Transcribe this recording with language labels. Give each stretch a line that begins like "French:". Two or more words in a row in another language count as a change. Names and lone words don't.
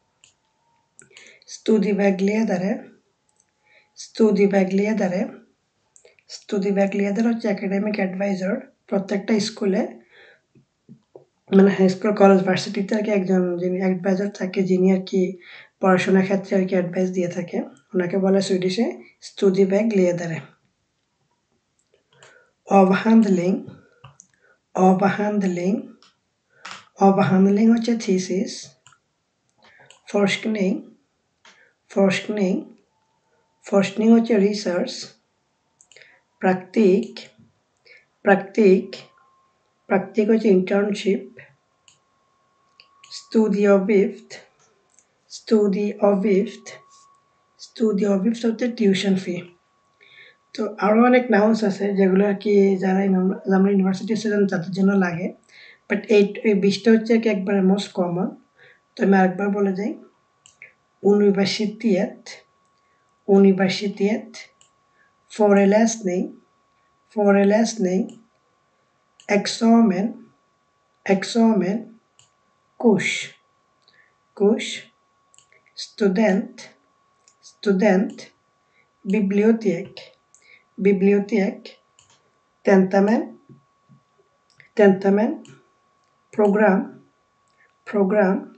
Swedish: studievägledare, studievägledare, studievägledare হচ্ছে
English: academic advisor.
Bangla: প্রত্যেকটা স্কুলে মানে
English: high school
Bangla: কলেজ ভার্সিটিতে আর কি একজন যিনি অ্যাডভাইজার থাকে, যিনি আর কি পড়াশোনার ক্ষেত্রে আর কি অ্যাডভাইস দিয়ে থাকে, ওনাকে বলে সুইডিশে স্টুডিvägledare।
Swedish: avhandling, avhandling, avhandling
Bangla: হচ্ছে থিসিস।
Swedish: forskning, forskning, forskning
Bangla: হচ্ছে রিসার্চ।
Swedish: praktik, praktik, praktik
Bangla: হচ্ছে ইন্টার্নশিপ।
Swedish: studieavgift, studieavgift, studieavgift
Bangla: হচ্ছে টিউশন ফি। তো আরও অনেক নাউন্স আছে যেগুলো আর কি যারা আমরা
English: university student
Bangla: তাদের জন্য লাগে, বাট এই 20টা হচ্ছে কি একবারে
English: most common.
Bangla: তো আমি আরেকবার বলে যাই,
Swedish: universitet, universitet, föreläsning, föreläsning, examen, examen, kush, kush, student, student, bibliotek, bibliotek, tentamen, tentamen, program, program,